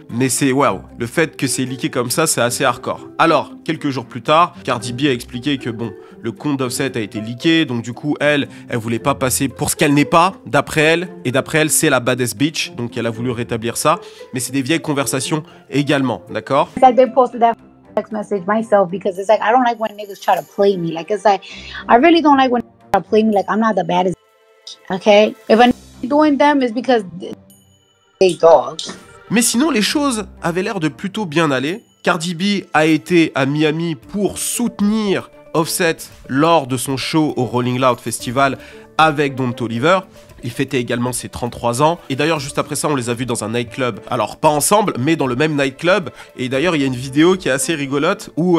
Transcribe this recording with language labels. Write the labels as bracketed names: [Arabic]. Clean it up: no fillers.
[French] Mais c'est waouh, le fait que c'est leaké comme ça, c'est assez hardcore. Alors, quelques jours plus tard, Cardi B a expliqué que bon, le compte d'Offset a été leaké, donc du coup, elle voulait pas passer pour ce qu'elle n'est pas, d'après elle. Et d'après elle, c'est la [English] baddest bitch, [French] donc elle a voulu rétablir ça. Mais c'est des vieilles conversations également, d'accord? [English] Text message myself because it's like I don't like when niggas try to play me. Like it's like I really don't like when niggas try to play me. Like I'm not the baddest. Okay, if I'm doing them, it's because they dogs. [French] Mais sinon, les choses avaient l'air de plutôt bien aller. Cardi B a été à Miami pour soutenir Offset lors de son show au Rolling Loud Festival avec Don Toliver. Il fêtait également ses 33 ans. Et d'ailleurs, juste après ça, on les a vus dans un nightclub. Alors, pas ensemble, mais dans le même nightclub. Et d'ailleurs, il y a une vidéo qui est assez rigolote où...